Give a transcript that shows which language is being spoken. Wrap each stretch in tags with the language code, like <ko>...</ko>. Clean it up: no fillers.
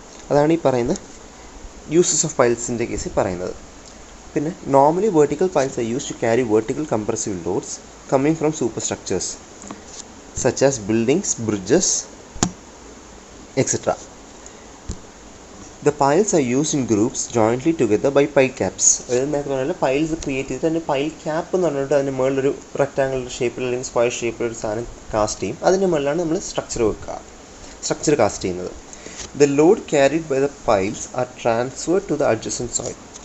<ml>അതാണ് ഈ പറയുന്ന യൂസസ് ഓഫ് പൈൽസിൻ്റെ കേസിൽ പറയുന്നത്.</ml> <en>പിന്നെ normally vertical piles are use to carry vertical compressive loads coming from superstructures such as buildings, bridges, etc. The piles are used in groups jointly together by pile caps.</en> <ml>അതായത് നേരത്തെ പറഞ്ഞാൽ piles create ചെയ്തിട്ട് അതിൻ്റെ pile cap എന്ന് പറഞ്ഞിട്ട് അതിൻ്റെ മുകളിലൊരു rectangle ഷേപ്പിൽ അല്ലെങ്കിൽ സ്ക്വയർ ഷേപ്പിലൊരു സാധനം കാസ്റ്റ് ചെയ്യും. അതിൻ്റെ മുകളിലാണ് നമ്മൾ സ്ട്രക്ചർ കാസ്റ്റ് ചെയ്യുന്നത്.</ml> <en>The load carried by the piles are transferred to the adjacent soil.</en>